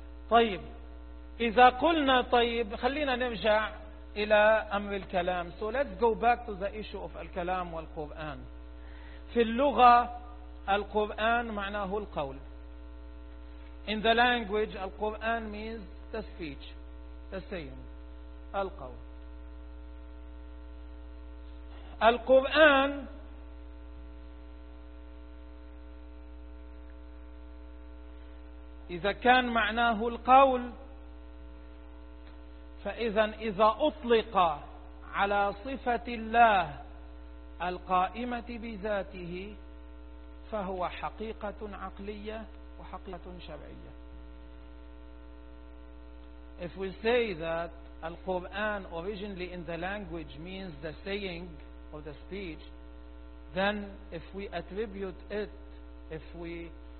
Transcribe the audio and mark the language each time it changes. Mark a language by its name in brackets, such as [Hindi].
[Arabic] طيب إذا قلنا طيب خلينا نرجع إلى أمر الكلام. [English] So let's go back to the issue of الكلام والقرآن. [Arabic] في اللغة القرآن معناه القول. [English] In the language القرآن means the speech, the saying, القول. [Arabic] القرآن إذا كان معناه القول فإذن إذا أطلق على صفة الله القائمة بذاته فهو حقيقة عقلية وحقيقة شرعية. [English] If we say that القرآن originally in the language means the saying of the speech, then if we attribute it, if we